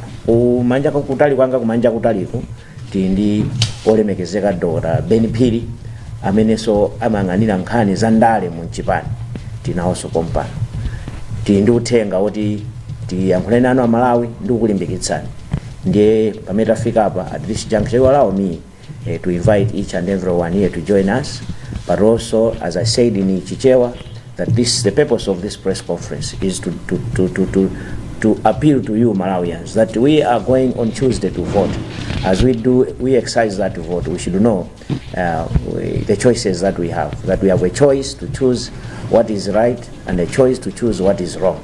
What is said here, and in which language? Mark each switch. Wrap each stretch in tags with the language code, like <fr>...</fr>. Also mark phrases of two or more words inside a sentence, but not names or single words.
<ny>Kumanja kutali kwanga kumanja kutaliku tili ndi olemekezeka Dr. Ben Phiri amenenso amayang'anira nkhani za ndale mu chipani. Tinawonso pompano. Tili ndi uthenga oti tiyankhule nanu Amalawi ndi kukulimbikitsani. Ndiye pamene tafika apa</ny> <en>at this juncture allow me to invite each and everyone here to join us, but also as I said in Chichewa that the purpose of this press conference is to appeal to you Malawians that we are going on Tuesday to vote. As we exercise that vote, we should know the choices that we have a choice to choose what is right and a choice to choose what is wrong.</en>